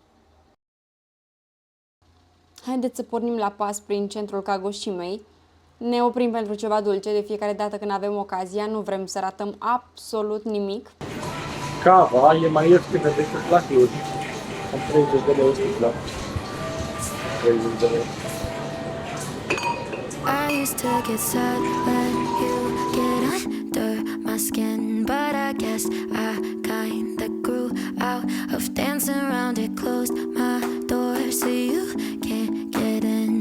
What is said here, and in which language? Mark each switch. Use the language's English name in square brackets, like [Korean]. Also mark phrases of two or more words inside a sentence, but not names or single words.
[Romanian] Haideți să pornim la pas prin centrul Kagoshimei. Ne oprim pentru ceva dulce de fiecare dată când avem ocazia, nu vrem să ratăm absolut nimic. Cava e mai ieftină decât la Cluj. Am 30 de lei o sticlă. 30 de lei. [English] I used to get sad when you get under my skin, but I guess I kinda grew out of dancing around it. Closed my door so you can't get in.